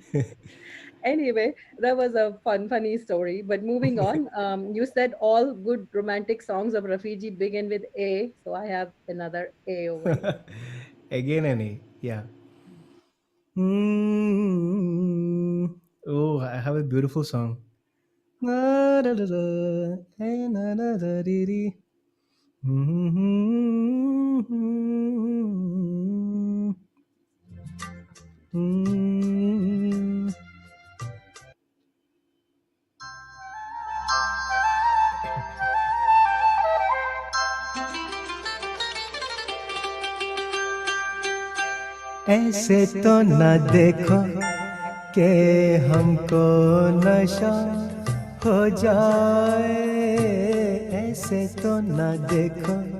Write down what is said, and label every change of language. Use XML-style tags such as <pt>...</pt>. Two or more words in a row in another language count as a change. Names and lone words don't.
<en>Anyway, that was a funny story. But moving on, you said all good romantic songs of Rafiji begin with A, so I have another A over here. Again an A. Yeah. Mm. Oh, I have a beautiful song. Na, da, da, da, eh, na, na, da, dee, dee. Mm. Mm.</en> <hi>ऐसे तो न देखो कि हमको नशा हो जाए, ऐसे तो न देखो</hi>